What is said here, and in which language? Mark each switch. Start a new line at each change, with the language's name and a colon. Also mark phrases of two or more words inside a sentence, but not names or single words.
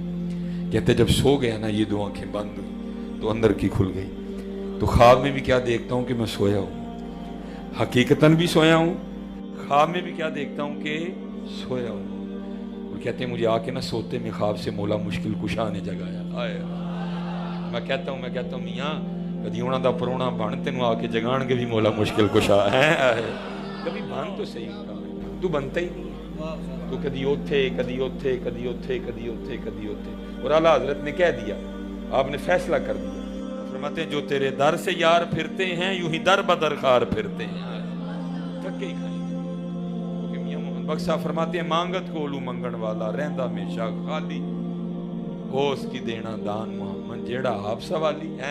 Urdu: کہتے جب سو گیا نا یہ 2 آنکھیں بند ہوئی تو اندر کی کھل گئی. تو خواب میں بھی کیا دیکھتا ہوں کہ میں سویا ہوں، حقیقتاً بھی سویا ہوں، خواب میں بھی کیا دیکھتا ہوں کہ سویا ہوں. اور کہتے ہیں مجھے آ کے نا سوتے میں خواب سے مولا مشکل کشا نے جگایا. آئے میں کہتا ہوں میاں
Punjabi: کدی انہاں دا پرونا بن تینوں آ کے جگان کے بھی مولا مشکل کشا ہے.
Urdu: کبھی بن تو صحیح تو بنتا ہی نہیں،
Punjabi: تو کدی اوتھے کدی اوتھے کدی اوتھے کدی اوتھے کدی اوتھے.
Urdu: اور اعلیٰ حضرت نے کہہ دیا، آپ نے فیصلہ کر دیا، فرماتے ہیں جو تیرے در سے یار پھرتے ہیں یوں ہی در بدر خار پھرتے ہیں، تھکے ہی کھائیں گے. کیونکہ میاں محمد بخش صاحب فرماتے ہیں
Punjabi: مانگت کولو منگن والا رہندا ہمیشہ خالی، ہو اس کی دینا دان محمد جیڑا آپ سوالی ہے.